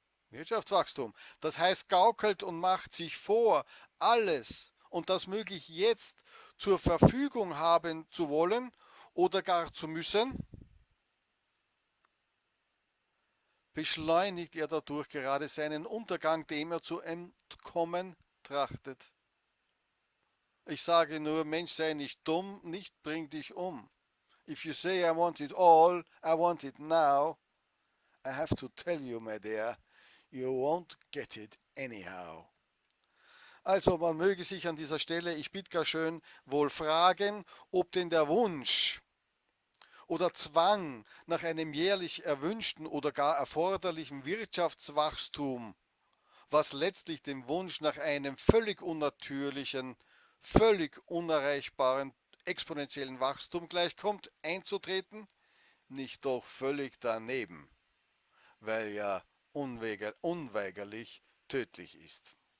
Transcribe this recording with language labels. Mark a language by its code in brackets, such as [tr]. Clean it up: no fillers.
[de] Wirtschaftswachstum, das heißt gaukelt und macht sich vor, alles und das möglich jetzt zur Verfügung haben zu wollen oder gar zu müssen, beschleunigt er dadurch gerade seinen Untergang, dem er zu entkommen trachtet. Ich sage nur, Mensch, sei nicht dumm, nicht bring dich um. [en] If you say I want it all, I want it now, I have to tell you, my dear, you won't get it anyhow. [de] Also man möge sich an dieser Stelle, ich bitte gar schön, wohl fragen, ob denn der Wunsch oder Zwang nach einem jährlich erwünschten oder gar erforderlichen Wirtschaftswachstum, was letztlich dem Wunsch nach einem völlig unnatürlichen, völlig unerreichbaren exponentiellen Wachstum gleichkommt, einzutreten, nicht doch völlig daneben, weil ja unweigerlich tödlich ist.